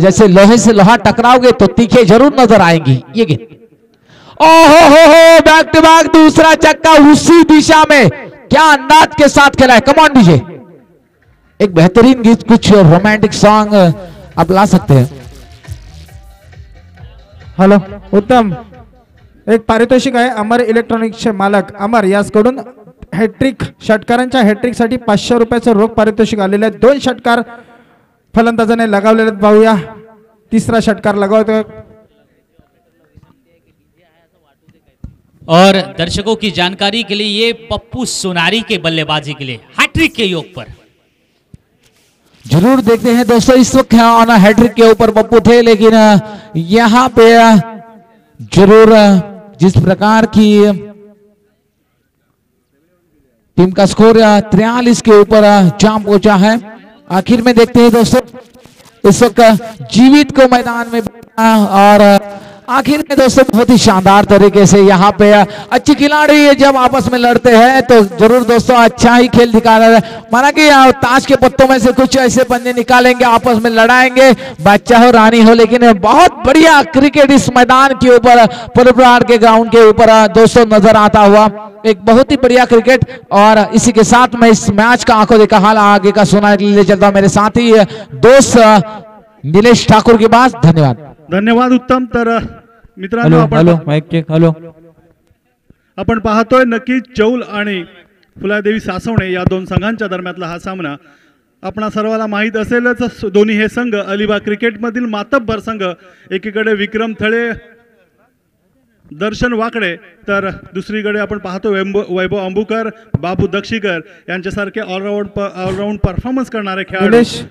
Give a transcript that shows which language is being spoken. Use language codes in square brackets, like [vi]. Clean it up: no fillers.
[hi] जैसे लोहे से लोहा टकराओगे तो तीखे जरूर नजर आएंगी। ये गेंद ओहो बैक टू बैक दूसरा चक्का उसी दिशा में, क्या अंदाज के साथ खेला है। कम ऑन डीजे, एक बेहतरीन गीत कुछ रोमांटिक सॉन्ग आप ला सकते हैं। [mr] हॅलो उत्तम, एक पारितोषिक आहे अमर इलेक्ट्रॉनिक्सचे मालक अमर यासकडून हॅट्रिक षटकारांच्या हॅट्रिक साठी 500 रुपयाचं रोख पारितोषिक आलेले आहे। 2 षटकार फलंदाजाने लगावलेले आहेत। पाहूया तिसरा षटकार लगावतोय। [hi] और दर्शकों की जानकारी के लिए ये पप्पू सोनारी के बल्लेबाजी के लिए हैट्रिक के योग पर जरूर देखते हैं दोस्तों इस वक्त ऑन हैट्रिक के ऊपर पप्पू थे, लेकिन यहां पे जरूर जिस प्रकार की टीम का स्कोर 43 के ऊपर जा पहुंचा है। आखिर में देखते हैं दोस्तों इस वक्त जीवित को मैदान में और आखिर में दोस्तों बहुत ही शानदार तरीके से यहाँ पे अच्छे खिलाड़ी जब आपस में लड़ते हैं तो जरूर दोस्तों अच्छा ही खेल दिखा रहा है। माना कि ताश के पत्तों में से कुछ ऐसे पंजे निकालेंगे, आपस में लड़ाएंगे, बच्चा हो रानी हो, लेकिन बहुत बढ़िया क्रिकेट इस मैदान के ऊपर पुलपरार के ग्राउंड के ऊपर दोस्तों नजर आता हुआ। एक बहुत ही बढ़िया क्रिकेट। और इसी के साथ मैं इस मैच का आंखों देखा हाल आगे का सुना ले चलता हूं मेरे साथी दोस्त नीलेश ठाकुर के पास। धन्यवाद। धन्यवाद उत्तम। [mr] तर मित्रांनो आपण पाहतोय नक्कीच चौल आणि फुलादेवी सासवणे या 2 संघांच्या दरम्यानला हा सामना आपणा सर्वांना माहीत असेलच। दोन्ही हे संघ अलिबाग क्रिकेटमधील मातब्बर संघ, एकीकडे विक्रम थळे, दर्शन वाकडे, तर दुसरीकडे आपण पाहतो वैभव अंबुकर, बाबू दक्षीकर यांच्यासारखे ऑलराऊंड परफॉर्मन्स करणारे खेळाडू।